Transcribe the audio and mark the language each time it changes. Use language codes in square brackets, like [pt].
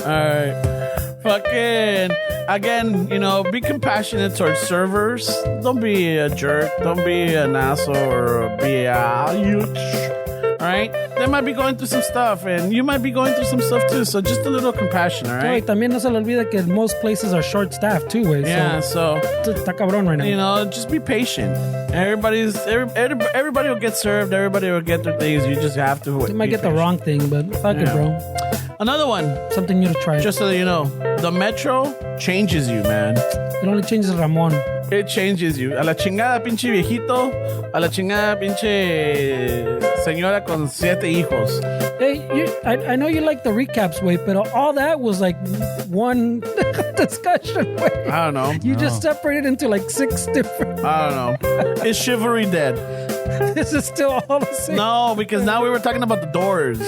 [en] All right. Fucking, again, be compassionate towards servers. Don't be a jerk. Don't be an asshole or a bitch. All right? They might be going through some stuff, and you might be going through some stuff too. So just a little compassion, all [es] Oye, [en] right? [es] también no se le olvida que [en] most places are short-staffed too, [es] güey. [en] Yeah, so, [es] Está cabrón [en] right now. just be patient. Everybody will get served. Everybody will get their things. You just have to. You might get the wrong thing, but fuck it, bro. Another one, Something new to try. just so that you know, the metro changes you, man. It only changes Ramon. It changes you. [es] A la chingada pinche viejito. A la chingada pinche señora con 7 hijos. [en] Hey, I know you like the recaps, way, but all that was like one discussion, way. I don't know. You just separated into like 6 different. I don't know. Is chivalry dead? This is still all the same. No, because now we were talking about the doors.